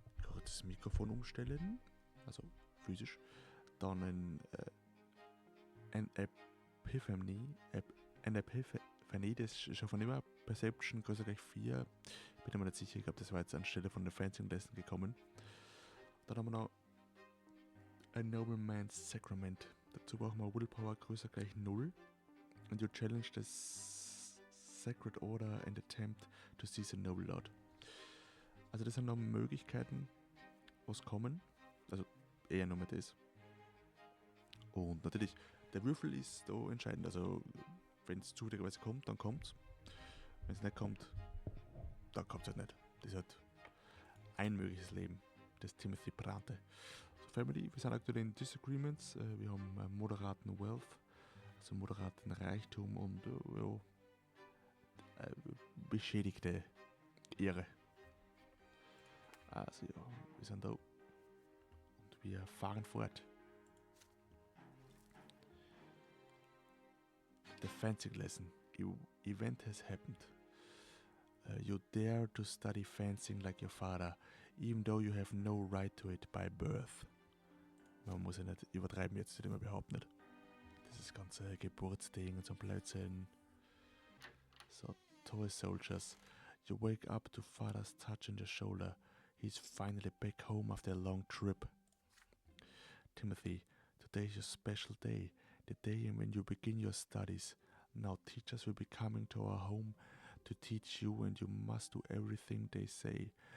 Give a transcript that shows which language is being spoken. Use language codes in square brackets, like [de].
[de] Kurz das Mikrofon umstellen, also physisch. Dann ein Epiphany, das ist schon von immer Perception größer gleich 4. Bin mir nicht sicher, ich glaube, das war jetzt anstelle von der Fencing Lesson gekommen. Dann haben wir noch ein Nobleman's Sacrament. Dazu brauchen wir Willpower größer gleich 0. [en] And you challenge the Sacred Order and attempt to seize a noble lord. [de] Also das sind noch Möglichkeiten, was kommen. Also eher nur mit das. Und natürlich, der Würfel ist da entscheidend. Also wenn es zufälligerweise kommt, dann kommt es. Wenn es nicht kommt, dann kommt es halt nicht. Das ist halt ein mögliches Leben des Timothy Brante. So, Family, wir sind aktuell in Disagreements. Wir haben moderaten Wealth, also moderaten Reichtum und beschädigte Ehre. Also ja, wir sind da und wir fahren fort. [en] The fencing lesson. Event has happened. You dare to study fencing like your father, even though you have no right to it by birth. [de] Man muss ja nicht übertreiben, jetzt immer überhaupt nicht. Dieses ganze Geburtsding und so ein Blödsinn. [en] So, toy soldiers. You wake up to father's touch on your shoulder. He's finally back home after a long trip. Timothy, today is your special day. The day when you begin your studies. Now teachers will be coming to our home to teach you, and you must do everything they say.